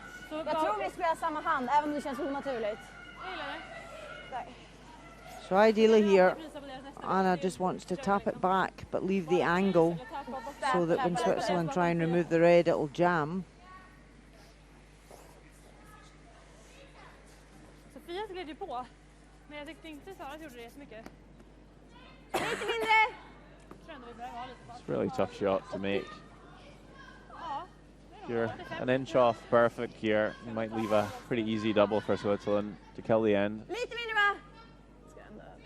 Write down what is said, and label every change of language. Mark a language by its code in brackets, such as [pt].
[sv] Jag tror vi spelar samma hand, även om det känns onaturligt. [en] So ideally here, Anna just wants to tap it back, but leave the angle so that when Switzerland try and remove the red, it'll jam. [sv] Sofia gled ju på, men jag tyckte inte Sara gjorde det så mycket. Lite mindre! [en] It's a really tough shot to make. If you're an inch off perfect here, you might leave a pretty easy double for Switzerland to kill the end. [sv] Lite mindre va?